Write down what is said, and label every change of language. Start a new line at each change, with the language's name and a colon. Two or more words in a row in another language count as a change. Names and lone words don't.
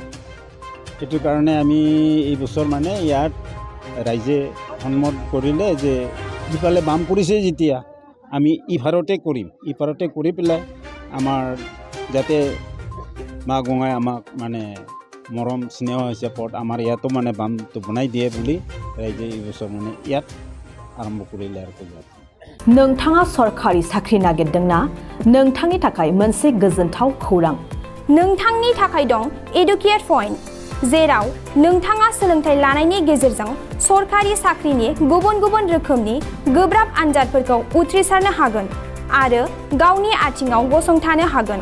Assamese: সেইটো কাৰণে আমি এই বছৰ মানে ইয়াত ৰাইজে সন্মত কৰিলে যে সিফালে বাম কৰিছে যেতিয়া আমি ইফাৰতে কৰি পেলাই আমাৰ যাতে মা গঙাই আমাক মানে মৰম স্নেহ হিচাপত আমাৰ ইয়াতো মানে বামটো বনাই দিয়ে বুলি ৰাইজে এই বছৰ মানে ইয়াত आरम्भ करिले आरो पূजा।
Bodo: नोंथाङा सरकारि साख्रि नागिरदोंना? नोंथांनि थाखाय मोनसे गोजोनथाव खौरां। नोंथांनि थाखाय दं एडुकेट पॉइंट, जेराव नोंथाङा सोलोंथाइ लानायनि गेजेरजों सरकारि साख्रिनि गुबुन रोखोमनि गोब्राब आनजादफोरखौ उथ्रिसारनो हागोन आरो गावनि आथिङाव गसंथानो हागोन।